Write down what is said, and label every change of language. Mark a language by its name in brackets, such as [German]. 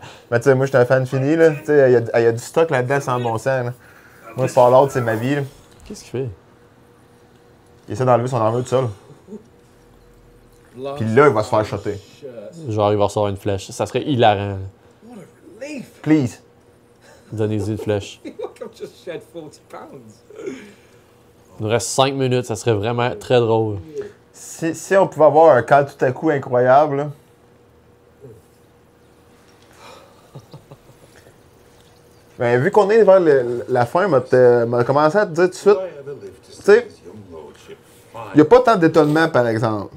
[French] Mais tu sais, moi, je suis un fan fini, là. Tu sais, il y a du stock là-dedans sans bon sens, là. Moi, Fallout, c'est ma vie, là. Qu'est-ce qu'il fait? Il essaie d'enlever son armure tout seul. Puis là, il va se faire shotter. Genre, il va recevoir une flèche. Ça serait hilarant. [English] Please. [French] Donnez-y une flèche. [English] Look, I've just shed 40 pounds. [French] Il nous reste 5 minutes, ça serait vraiment très drôle. Si on pouvait avoir un camp tout à coup incroyable, là. Ben, vu qu'on est vers la fin, m'a commencé à te dire tout de suite, tu sais, il n'y a pas tant d'étonnement, par exemple.